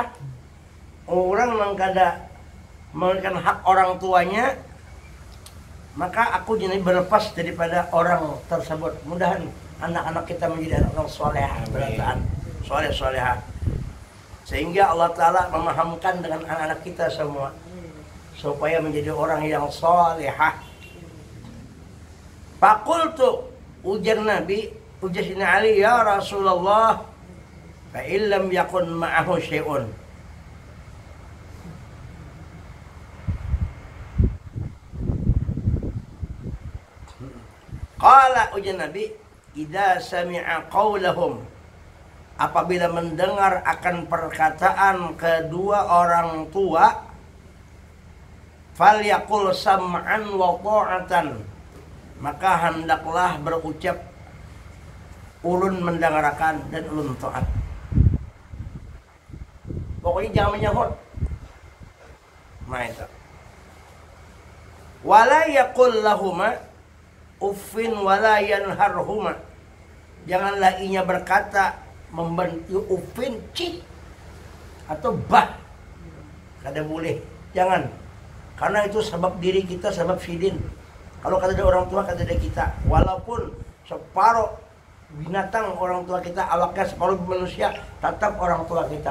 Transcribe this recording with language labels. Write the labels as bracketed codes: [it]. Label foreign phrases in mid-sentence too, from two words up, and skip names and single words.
[bjn] Orang yang kada menunaikan hak orang tuanya, maka aku jadi berlepas daripada orang tersebut. Mudahan anak-anak kita menjadi anak soleh, berataan soleh-solehah, sehingga Allah Ta'ala memahamkan dengan anak-anak kita semua supaya menjadi orang yang solehah. [ar] فقلت, [bjn] ujar Nabi, ujar Sayyidina Ali, [ar] يا رسول الله فإن لم يكن معه شيء. Qala, [bjn] ujar Nabi, [ar] إذا سمع قولهم, [bjn] apabila mendengar akan perkataan kedua orang tua, [ar] فليقل سمعا وطاعة, [bjn] maka hendaklah berucap ulun mendengarkan dan ulun taat. Pokoknya jangan menyahut. Nah itu. [ar] ولا يقل لهما أف ولا ينهرهما, [bjn] janganlah inya berkata membenci uffin, cih, atau bah, kada boleh, jangan, karena itu sebab diri kita, sebab sidin. Kalau kada ada orang tua, kada ada kita, walaupun separuh binatang orang tua kita, awaknya separuh manusia, tetap orang tua kita.